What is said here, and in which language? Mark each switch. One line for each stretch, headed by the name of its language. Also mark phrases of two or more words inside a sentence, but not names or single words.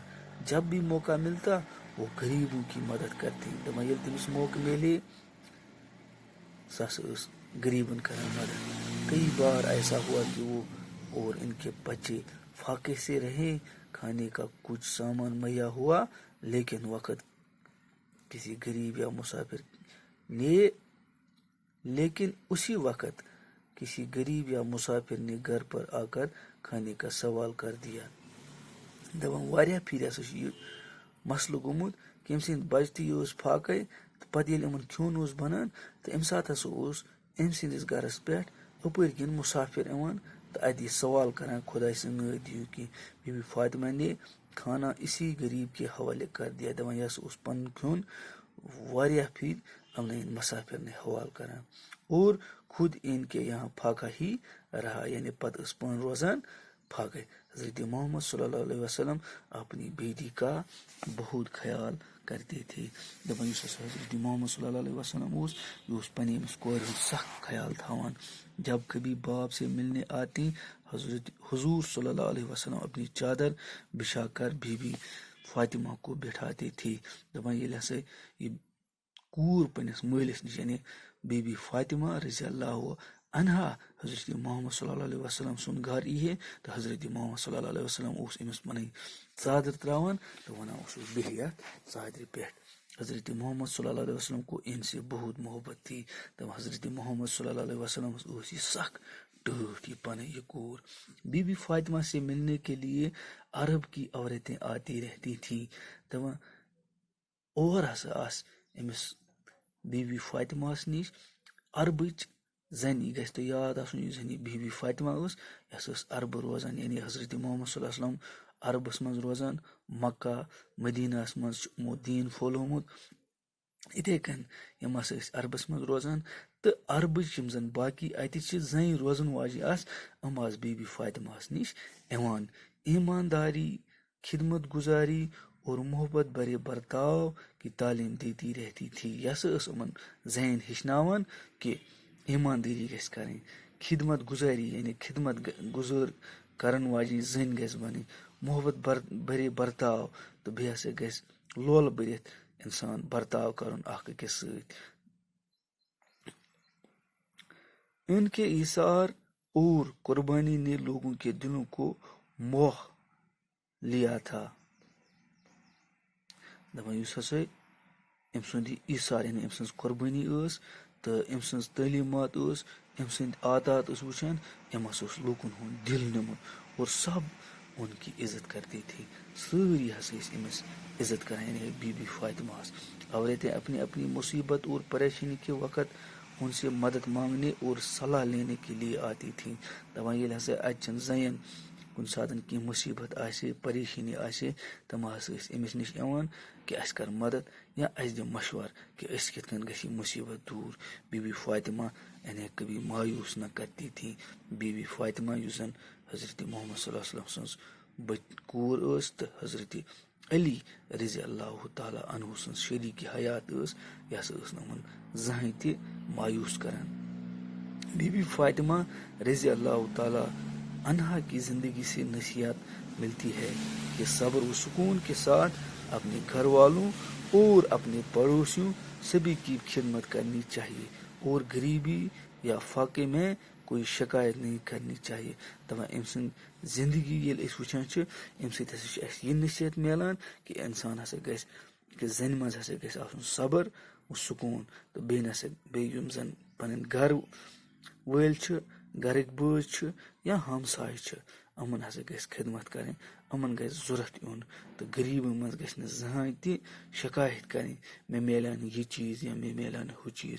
Urdu: جب بھی موقع ملتا وہ غریبوں کی مدد کرتی.
Kashmiri: دپان ییٚلہِ تٔمِس موقع ملے سۄ ہسا ٲس غریبن کران مدد.
Urdu: کئی بار ایسا ہوا کہ وہ اور ان کے بچے فاقے سے رہے. کھانے کا کچھ سامان مہیا ہوا لیکن وقت کسی غریب یا مسافر نے لیکن اسی وقت کسی غریب یا مسافر نے گھر پر آ کر کھانے کا سوال کر دیا.
Kashmiri: دپان واریاہ پھر ہسا یہ مسلہٕ گوٚمُت کہ أمۍ سٕنٛدۍ بچہٕ تہِ اوس فاقے تہٕ پتہٕ ییٚلہِ یِمن کھیوٚن اوس بنان تہٕ اَمہِ ساتہٕ ہسا اوس أمۍ سٕنٛدِس گرس پٮ۪ٹھ اپٲرۍ کِنۍ مسافر یِوان تہٕ اَتہِ یہِ سوال کران خۄداے سٕنٛز نٲد دِیِو کینٛہہ.
Urdu: بی بی فاطمہ نے کھانا اسی غریب کے حوالے کر دیا.
Kashmiri: دپان یہِ ہسا اوس پنُن کھیوٚن واریاہ پھر یِمنٕے مسافر نے حوالہٕ کران
Urdu: اور خود ان کے یہاں فاقہ ہی رہا
Kashmiri: یعنی پتہٕ ٲس پانہٕ روزان فاقے.
Urdu: حضرت محمد صلی اللہ علیہ وسلم اپنی بیٹی کا بہت خیال کرتے تھے.
Kashmiri: دپان یُس ہسا حضرت محمد صلی اللہ علیہ وسلم اوس یہِ اوس پننہِ أمِس کورِ ہُنٛد سخ خیال تھاوان.
Urdu: جب کبھی باپ سے ملنے آتی حضور صلی اللہ علیہ وسلم اپنی چادر بچھا کر بی بی فاطمہ کو بٹھاتے تھے.
Kashmiri: دپان ییٚلہِ ہسا یہِ کوٗر پننس مٲلِس نِش یعنی بی بی فاطمہ رضی اللہ عنہا حضرت محمد صلی اللہ علیہ وسلم سُنٛد گھر یی ہے تو حضرت محمد صلی اللہ علیہ وسلم اوس أمِس پنٕنۍ ژادر تراوان تو ونان اوسُس بیٚہہ یتھ ژادرِ پٮ۪ٹھ.
Urdu: حضرت محمد صلی اللہ علیہ وسلم کو ان سے بہت محبت تھی.
Kashmiri: تب حضرت محمد صلی اللہ علیہ وسلم اوس یہ سخ ٹٲٹھ یہ پن یہ کور.
Urdu: بی بی فاطمہ سے ملنے کے لیے عرب کی عورتیں آتی رہتی تھیں.
Kashmiri: دپان اور ہسا آس أمِس بی بی فاطمہ نش عربٕچ زنہِ. یہِ گژھِ تۄہہِ یاد آسُن یُس زن یہِ بی بی فاطمہ ٲس یہِ ہسا ٲس عربہٕ روزان یعنی حضرت محمد صلی اللہ علیہ وسلم عربس منٛز روزان. مکہ مدینہس منٛز چھُ یِمو دیٖن پھۄلومُت یِتھے کٔنۍ یِم ہسا ٲسۍ عربس منٛز روزان تہٕ عربٕچ یِم زن باقی اتہِ چھِ زنہِ روزن واجہِ آسہٕ یِم آسہٕ بی بی فاطمہ نش یِوان.
Urdu: ایمانداری خدمت گزاری اور محبت برے برتاؤ کی تعلیم دیتی رہتی تھی.
Kashmiri: یہِ ہسا ٲس یِمن زنٮ۪ن ہیٚچھناوان کہِ ایماندٲری گژھِ کرٕنۍ, خدمت گزاری یعنی خدمت گُزٲر کرن واجیٚنۍ زٔنۍ گژھِ بنٕنۍ, محبت برے برتاو تہٕ بیٚیہِ ہسا گژھِ لولہٕ بٔرِتھ انسان برتاو کرُن اکھ أکِس سۭتۍ.
Urdu: ان کے ایثار اور قربانی نے لوگوں کے دلوں کو موہ لیا تھا.
Kashmiri: دپان یُس ہسا أمۍ سُنٛد یہِ ایثار یعنی أمۍ سٕنٛز قۄربٲنی ٲس تہٕ أمۍ سٕنٛز تعلیٖمات ٲس أمۍ سٕنٛدۍ عادات ٲس وٕچھان أمۍ ہسا اوس لوٗکن ہُنٛد دِل نیوٗمُت
Urdu: اور سب ان کی عزت کرتے تھے.
Kashmiri: سٲری ہسا ٲسۍ أمِس عزت کران یعنی بی بی فاطمہ ہس.
Urdu: عورتیں اپنی اپنی مصیبت اور پریشانی کے وقت ان سے مدد مانگنے اور صلاح لینے کے لیے آتی تھیں.
Kashmiri: دپان ییٚلہِ ہسا اتچن زنٮ۪ن کُنہِ ساتہٕ کینٛہہ مُصیبت آسہِ پریشٲنی آسہِ تِم ہسا ٲسۍ أمِس نِش یِوان کہ اَسہِ کر مدد یا اَسہِ دِ مشور کہ أسۍ کِتھ کٔنۍ گژھِ یہِ مصیبت دوٗر.
Urdu: بی بی فاطمہ یعنی کبھی مایوس نہ کرتی تھی.
Kashmiri: بی بی فاطمہ یُس زن حضرت محمد صلی اللہ علیہ وسلم سٕنٛز کوٗر ٲس تہٕ حضرت علی رضی اللہ تعالیٰ عنہ سٕنٛز شریٖک حیات ٲس یہِ ہسا ٲس نہٕ یِمن زٕہٕنۍ تہِ مایوس کران.
Urdu: بی بی فاطمہ رضی اللہ تعالیٰ عنہا کی زندگی سے نصیحت ملتی ہے کہ صبر و سکون کے ساتھ اپنے گھر والوں اور اپنے پڑوسیوں سبھی کی خدمت کرنی چاہیے اور غریبی یا فاقے میں کوئی شکایت نہیں کرنی چاہیے.
Kashmiri: دپان أمۍ سٕنٛز زندگی ییٚلہِ أسۍ وٕچھان چھِ اَمہِ سۭتۍ ہسا چھُ اَسہِ یہِ نصیحت میلان کہِ اِنسان ہسا گژھِ کہِ زنہِ منٛز ہسا گژھِ آسُن صبر و سکوٗن تہٕ بیٚیہِ نسا بیٚیہِ یِم زن پنٕنۍ گرٕ وٲلۍ چھِ گرٕکۍ بٲژ چھِ یا ہمساے چھِ یِمن ہسا گژھِ خدمت کرٕنۍ, یِمن گژھِ ضوٚرتھ یُن تہٕ غریٖبن منٛز گژھِ نہٕ زٕہٕنۍ تہِ شکایت کرٕنۍ مےٚ میلیو نہٕ یہِ چیٖز یا مےٚ میلیو نہٕ ہُہ چیٖز.